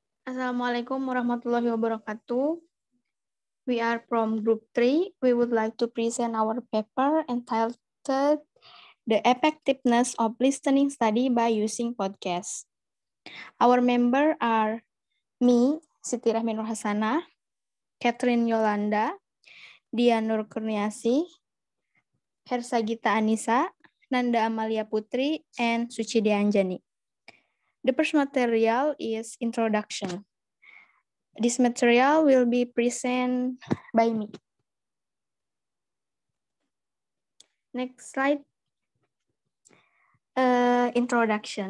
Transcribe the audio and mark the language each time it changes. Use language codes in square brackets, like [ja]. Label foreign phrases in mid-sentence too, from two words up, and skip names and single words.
[ar] السلام عليكم ورحمة الله وبركاته. [en] We are from Group 3. We would like to present our paper entitled The Effectiveness of Listening Study by Using Podcasts. Our members are me, Siti Rahmi Nur Hasanah, Catherine Yolanda, Dian Nur Kurniasi, Hersagita Anissa, Nanda Amalia Putri, and Suci Deanjani. The first material is introduction. This material will be presented by me. Next slide. Introduction.